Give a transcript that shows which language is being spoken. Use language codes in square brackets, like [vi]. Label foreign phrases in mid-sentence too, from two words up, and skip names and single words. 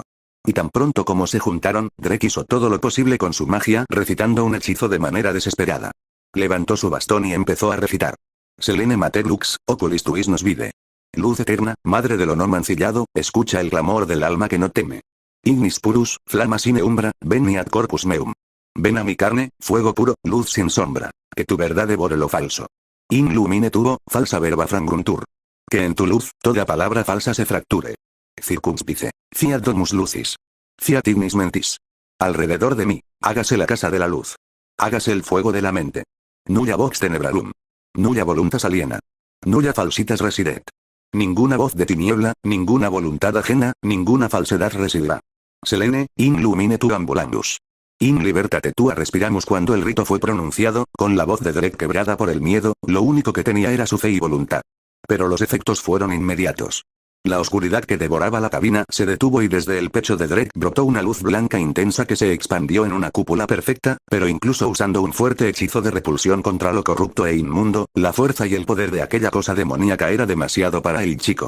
[es] Y tan pronto como se juntaron, Drake hizo todo lo posible con su magia, recitando un hechizo de manera desesperada. Levantó su bastón y empezó a recitar. [la] Selene Mater Lux, Oculis Tuis nos vide. [es] Luz eterna, madre del honor mancillado, escucha el clamor del alma que no teme. [la] Ignis purus, flama sine umbra, veniat corpus meum. [es] Ven a mi carne, fuego puro, luz sin sombra. Que tu verdad devore lo falso. [la] In lumine tuo, falsa verba frangruntur. [es] Que en tu luz, toda palabra falsa se fracture. [la] Circumspice. Fiat domus lucis. Fiat ignis mentis. [es] Alrededor de mí, hágase la casa de la luz. Hágase el fuego de la mente. [la] Nulla vox tenebrarum. Nulla voluntas aliena. Nulla falsitas residet. [es] Ninguna voz de tiniebla, ninguna voluntad ajena, ninguna falsedad residirá. [la] Selene, in lumine tu ambulandus. In libertate tua respiramos. [es] Cuando el rito fue pronunciado, con la voz de Drake quebrada por el miedo, lo único que tenía era su fe y voluntad. Pero los efectos fueron inmediatos. La oscuridad que devoraba la cabina se detuvo y desde el pecho de Drake brotó una luz blanca intensa que se expandió en una cúpula perfecta, pero incluso usando un fuerte hechizo de repulsión contra lo corrupto e inmundo, la fuerza y el poder de aquella cosa demoníaca era demasiado para el chico.